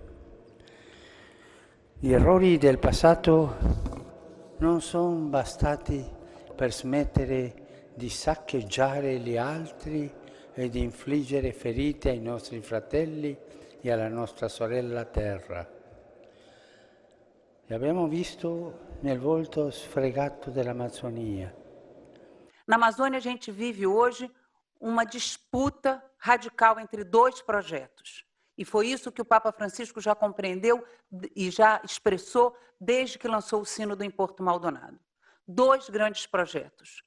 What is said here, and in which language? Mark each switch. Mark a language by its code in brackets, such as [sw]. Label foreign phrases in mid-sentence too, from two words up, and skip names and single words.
[it] Gli errori del passato non sono bastati per smettere di saccheggiare gli altri e di infliggere ferite ai nostri fratelli e alla nostra sorella terra. E abbiamo visto nel volto sfregato dell'Amazzonia. [pt] Na Amazônia, a gente vive hoje uma disputa radical entre dois projetos. E foi isso que o Papa Francisco já compreendeu e já expressou desde que lançou o Sínodo em Porto Maldonado. Dois grandes projetos.